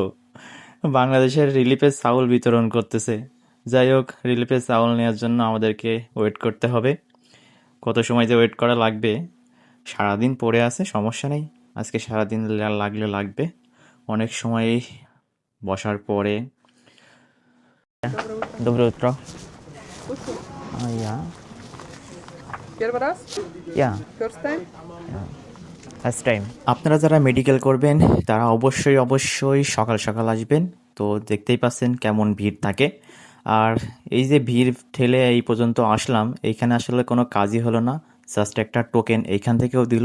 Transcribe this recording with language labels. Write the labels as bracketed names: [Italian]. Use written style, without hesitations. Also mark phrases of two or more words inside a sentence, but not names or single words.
[Bangla] বাংলাদেশের রিলিফের চাউল বিতরণ করতেছে। যাই হোক, রিলিফের চাউল নেওয়ার জন্য আমাদেরকে ওয়েট করতে হবে। কত সময় যে ওয়েট করা লাগবে, সারাদিন পড়ে আছে, সমস্যা নেই, আজকে সারাদিন লাগলে লাগবে। অনেক সময় বসার পরে [Russian] Доброе утро. ইয়া Первый раз? [English] ইয়া First time? First time. [Bangla] আপনারা যারা মেডিকেল করবেন তারা অবশ্যই অবশ্যই সকাল সকাল আসবেন। তো দেখতেই পাচ্ছেন কেমন ভিড় থাকে। আর এই যে ভিড় ঠেলে এই পর্যন্ত আসলাম, এইখানে আসলে কোনো কাজই হলো না, জাস্ট একটা টোকেন এইখান থেকেও দিল।